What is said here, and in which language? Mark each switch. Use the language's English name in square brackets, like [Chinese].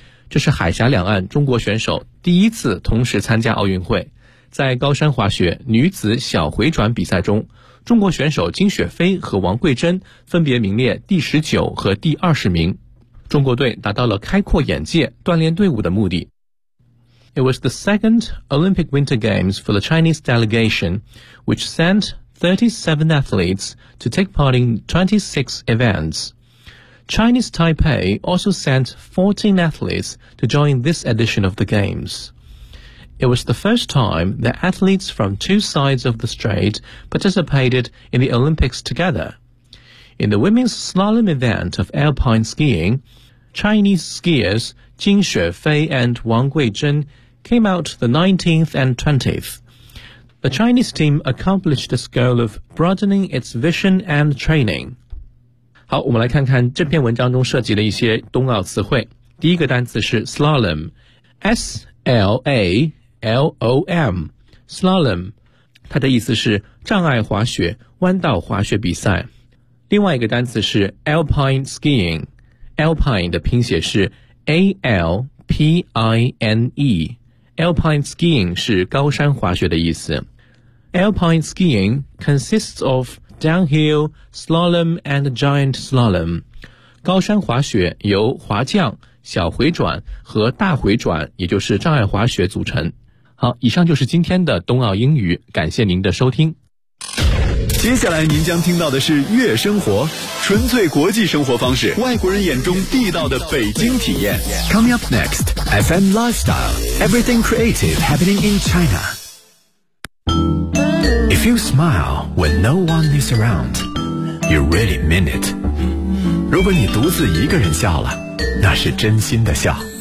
[Chinese] 这是海峡两岸中国选手第一次同时参加奥运会。在高山滑雪女子小回转比赛中，中国选手金雪飞和王桂珍分别名列第19和第20名。中国队达到了开阔眼界、锻炼队伍的目的。 [English] It was the second Olympic Winter Games for the Chinese delegation, which sent 37 athletes to take part in 26 events. Chinese Taipei also sent 14 athletes to join this edition of the Games. It was the first time that athletes from two sides of the strait participated in the Olympics together. In the women's slalom event of alpine skiing, Chinese skiers Jing Xuefei and Wang Guizhen came out the 19th and 20th. The Chinese team accomplished this goal of broadening its vision and training. [Chinese] 好，我们来看看这篇文章中涉及的一些冬奥词汇。第一个单词是 slalom, S-L-A-L-O-M, slalom, 它的意思是障碍滑雪、弯道滑雪比赛。另外一个单词是 alpine skiing, alpine 的拼写是 A-L-P-I-N-E,Alpine skiing 是高山滑雪的意思。 [English] Alpine skiing consists of downhill, slalom and giant slalom. [Chinese] 高山滑雪由滑降、小回转和大回转，也就是障碍滑雪组成。好，以上就是今天的冬奥英语，感谢您的收听。接下来您将听到的是月生活，纯粹国际生活方式，外国人眼中地道的北京体验。 [English] Coming up next, FM Lifestyle, everything creative happening in China. If you smile when no one is around, you really mean it. [Chinese] 如果你独自一个人笑了，那是真心的笑。